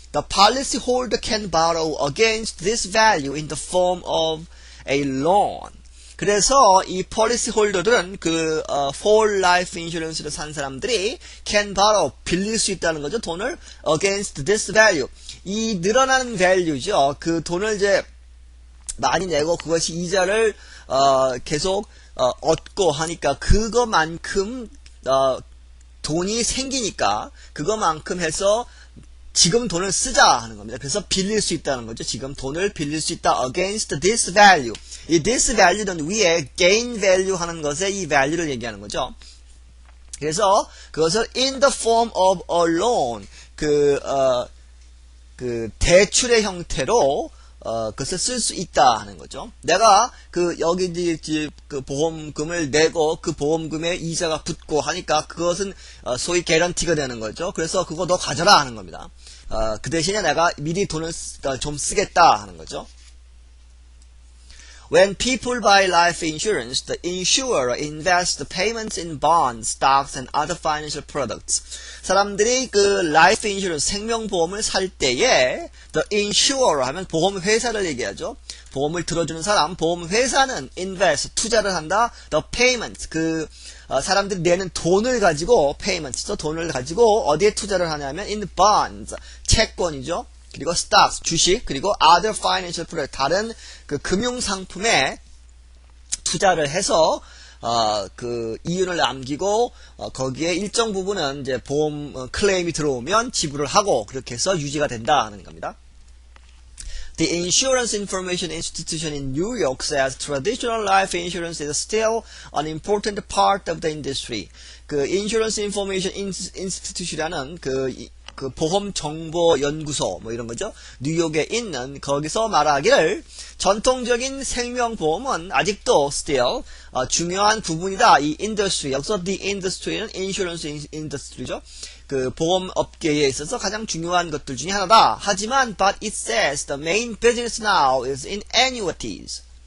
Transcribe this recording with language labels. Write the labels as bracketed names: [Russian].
[English] The policy holder can borrow against this value in the form of a loan. [Korean] 그래서 이 policy holder들은 그 whole life insurance를 산 사람들이 [English] can borrow, [Korean] 빌릴 수 있다는 거죠. 돈을 [English] against this value. [Korean] 이 늘어나는 value죠. 그 돈을 이제 많이 내고 그것이 이자를 계속 얻고 하니까 그거만큼 돈이 생기니까 그거만큼 해서 지금 돈을 쓰자 하는 겁니다. 그래서 빌릴 수 있다는 거죠. 지금 돈을 빌릴 수 있다. [English] against this value. [Korean] 이 [English] this value [Korean] 는 위에 [English] gain value [Korean] 하는 것에 이 value를 얘기하는 거죠. 그래서 그것을 [English] in the form of a loan, [Korean] 그 대출의 형태로 그것을 쓸 수 있다 하는 거죠. 내가 여기 그 보험금을 내고 그 보험금에 이자가 붙고 하니까 그것은 소위 개런티가 되는 거죠. 그래서 그거 너 가져라 하는 겁니다. 그 대신에 내가 미리 돈을 좀 쓰겠다 하는 거죠. [English] When people buy life insurance, the insurer invests the payments in bonds, stocks, and other financial products. [Korean] 사람들이 그 [English] life insurance, [Korean] 생명보험을 살 때에 [English] the insurer [Korean] 하면 보험회사를 얘기하죠. 보험을 들어주는 사람, 보험회사는 invest, 투자를 한다. [English] The payments, [Korean] 사람들이 내는 돈을 가지고, payments죠. 돈을 가지고 어디에 투자를 하냐면 [English] in bonds, [Korean] 채권이죠. 그리고 stocks, 주식, 그리고 [English] other financial product, [Korean] 다른 그 금융상품에 투자를 해서 그 이윤을 남기고 거기에 일정 부분은 이제 보험 클레임이 들어오면 지불을 하고 그렇게 해서 유지가 된다 하는 겁니다. [English] The Insurance Information Institution in New York says traditional life insurance is still an important part of the industry. [Korean] 그 Insurance Information Institute이라는 그 보험 정보 연구소 뭐 이런 거죠. 뉴욕에 있는 거기서 말하기를 전통적인 생명보험은 아직도 still 중요한 부분이다. 이 industry, 여기서 [English] the industry [Korean] 는 [English] insurance industry [Korean] 죠. 그 보험 업계에 있어서 가장 중요한 것들 중에 하나다. 하지만 [English] but it says the main business now is in annuities.